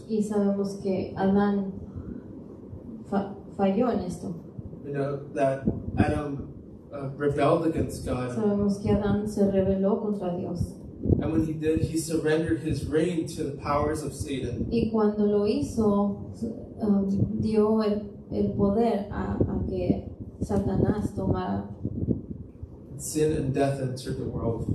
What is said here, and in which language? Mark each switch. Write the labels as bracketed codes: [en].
[es] Y sabemos que Adán falló en esto. [en] You know, that Adam rebelled against God. [es] Sabemos que Adán se rebeló contra Dios. [en] And when he did, he surrendered his reign to the powers of Satan. [es] Y cuando lo hizo, dio el poder a que Satanás tomara. [en] Sin and death entered the world.